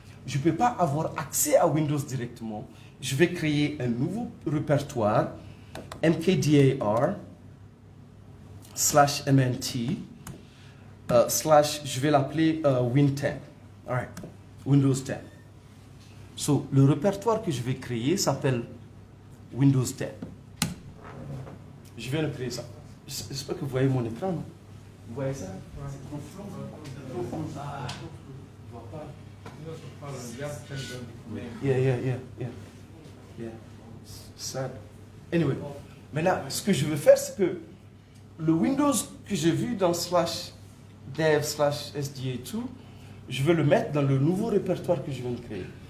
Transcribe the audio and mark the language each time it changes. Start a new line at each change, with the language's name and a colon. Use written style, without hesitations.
French: Je ne peux pas avoir accès à Windows directement. Je vais créer un nouveau répertoire, mkdir /mnt je vais l'appeler Win10.
English: All right.
French: Windows 10. So, le répertoire que je vais créer s'appelle Windows 10. Je viens de créer ça. J'espère que vous voyez mon écran. Non? Vous voyez ça?
English: Hold on, just tell them the name. Yeah. Sad.
French: Anyway, maintenant, ce que je veux faire, c'est que le Windows que j'ai vu dans /dev /sda2, je veux le mettre dans le nouveau répertoire que je viens de créer.